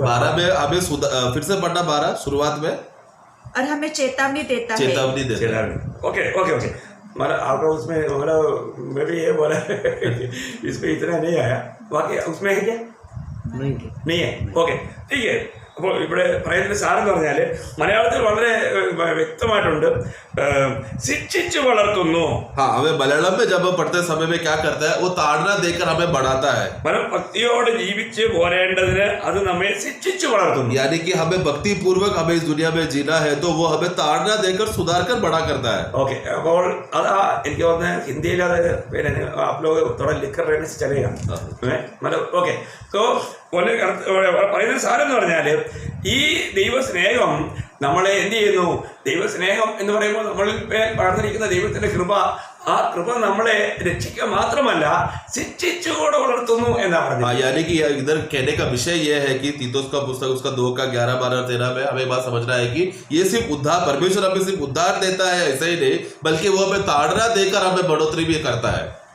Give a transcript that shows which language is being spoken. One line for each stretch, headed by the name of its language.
Hindi: 12 में हमें फिर से पढ़ना 12 शुरुआत में और हमें चेतावनी देता है. चेतावनी देता है. ओके ओके ओके मतलब आपका उसमें मतलब मैं भी ये बोला इसमें इतना नहीं आया बाकी उसमें है क्या नहीं है ഓക്കെ ठीक है.
Malayalam: അപ്പോൾ ഇവിടെ പറയുന്ന സാറെന്ന് പറഞ്ഞാൽ മലയാളത്തിൽ വളരെ വ്യക്തമായിട്ടുണ്ട് ശിക്ഷിച്ചു വളർത്തുന്നു.
Hindi: हाँ हमें मलयालम में जब हम पढ़ते समय में क्या करता है वो ताड़ना देकर हमें बढ़ाता है.
Malayalam: ഭക്തിയോടെ ജീവിച്ച് പോരേണ്ടതിന് അത് നമ്മെ ശിക്ഷിച്ചു വളർത്തുന്നു.
Hindi: यानी कि हमें भक्ति पूर्वक हमें इस दुनिया में जीना है तो वो हमें ताड़ना देकर सुधार कर बड़ा करता है.
Malayalam: ഓക്കെ അപ്പോൾ അതാ എനിക്ക് തോന്നുന്നത് ഹിന്ദിയിൽ അത് പിന്നെ
Hindi: आप लोग थोड़ा लिख कर रहने से चलेगा मतलब
Malayalam: ഓക്കെ तो പറയുന്ന സാരം എന്ന് പറഞ്ഞാൽ ഈ ദൈവസ്നേഹം നമ്മളെ എന്ത് ചെയ്യുന്നു? ദൈവസ്നേഹം എന്ന് പറയുമ്പോൾ നമ്മളിൽ വളർന്നിരിക്കുന്ന ദൈവത്തിന്റെ കൃപ, ആ കൃപ നമ്മളെ രക്ഷിക്കുക മാത്രമല്ല ശിക്ഷിച്ചുകൂടെ വളർത്തുന്നു എന്നാ പറഞ്ഞത്.
Hindi: यानी कि इधर कहने का विषय यह है कि तीतुस का पुस्तक उसका 2 का 11, 12 और 13 में हमें बात समझना है कि ये सिर्फ उद्धार, परमेश्वर हमें सिर्फ उद्धार देता है ऐसा ही नहीं बल्कि वो हमें ताड़ना देकर हमें बढ़ोतरी भी करता है.